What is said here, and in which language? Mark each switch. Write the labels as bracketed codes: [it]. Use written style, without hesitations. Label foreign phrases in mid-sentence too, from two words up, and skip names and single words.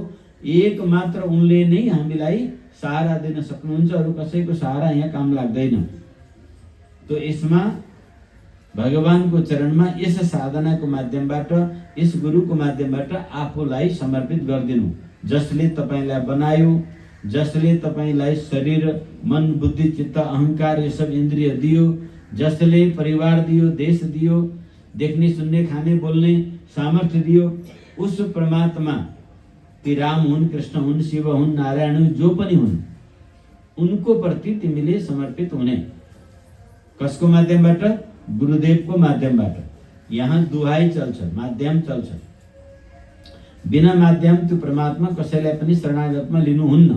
[ne] एक मात्र उनले नै हामीलाई सहारा दिन सक्नुहुन्छ। अरू कसैको सहारा यहाँ काम लाग्दैन। तो यसमा भगवानको चरणमा यस साधनाको माध्यमबाट, यस गुरुको माध्यमबाट आफूलाई समर्पित गरिदिनु। जसले तपाईलाई बनायो, जसले तपाईलाई शरीर, मन, बुद्धि, चित्त, अहंकार [hi] ये सब [ne] इन्द्रिय दियो, जसले परिवार दियो, देश दियो, [hi] देखने, सुनने, खाने, बोलने [ne] सामर्थ्य दियो, उस परमात्मा ती राम हुन्, कृष्ण हुन्, शिव हुन्, नारायण हुन्, जो पनि हुन्, उनको प्रति तिमीले समर्पित हुने। कसको माध्यमबाट? गुरुदेवको माध्यमबाट। यहाँ दुहाई चल्छ, माध्यम चल्छ। बिना माध्यम त्यो परमात्मा कसैलाई पनि शरणागतमा लिनुहुन्न।